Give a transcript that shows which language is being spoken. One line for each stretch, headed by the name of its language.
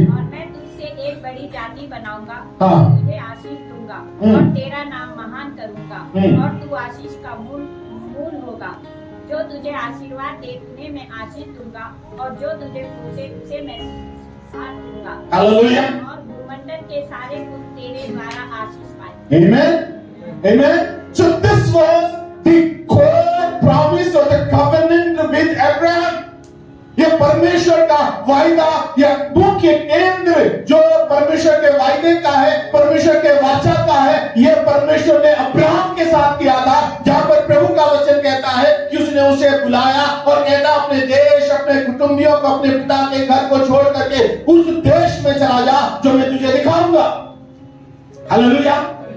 Hindi: और मैं तुझसे एक बड़ी जाति बनाऊंगा, तुझे आशीष दूंगा और तेरा नाम महान करूंगा और तू आशीष का मूल होगा। जो तुझे आशीर्वाद देने में आशीष दूंगा और जो तुझे पूछे उसे मैं साथ दूंगा। हालेलुया। और भूमंडल के सारे कुल तेरे द्वारा आशीष पाएंगे।
English: Amen. Amen. So this was the core promise or the covenant with Abraham.
Hindi: ये परमेश्वर का वायदा या मुख्य केंद्र जो परमेश्वर के वायदे का है, परमेश्वर के वाचा का है, ये परमेश्वर ने अब्राहम के साथ किया था। जहां पर प्रभु का वचन कहता है कि उसने उसे बुलाया और कहता अपने देश, अपने कुटुंबियों को, अपने पिता के घर को छोड़ करके उस देश में चला जा जो मैं तुझे दिखाऊंगा। हालेलुया।